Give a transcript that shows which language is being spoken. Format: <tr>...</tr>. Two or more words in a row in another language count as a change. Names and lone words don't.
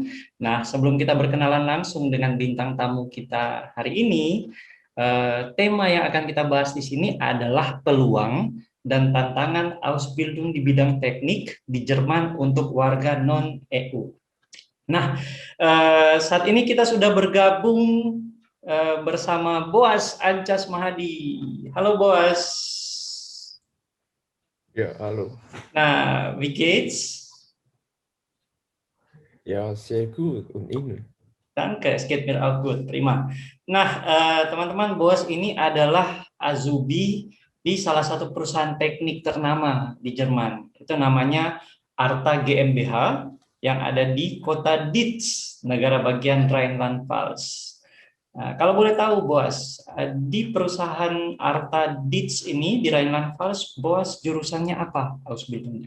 <id>Nah, sebelum kita berkenalan langsung dengan bintang tamu kita hari ini, tema yang akan kita bahas di sini adalah peluang dan tantangan Ausbildung di bidang teknik di Jerman untuk warga non-EU. Nah, saat ini kita sudah bergabung bersama Boas Ancas Mahadi. Halo Boas. Ya, halo. Nah,</id> <de>wie geht's? Ja, sehr gut. Und Ihnen? Danke, es geht mir auch gut. Prima.</de> <id>Nah, teman-teman, Boas ini adalah Azubi di salah satu perusahaan teknik ternama di Jerman. Itu namanya Arta GmbH yang ada di kota Dietz, negara bagian Rhineland-Pfalz. Nah, kalau boleh tahu, Boas, di perusahaan Arta Dietz ini di Rhineland-Pfalz, Boas jurusannya apa Ausbildungnya?</id>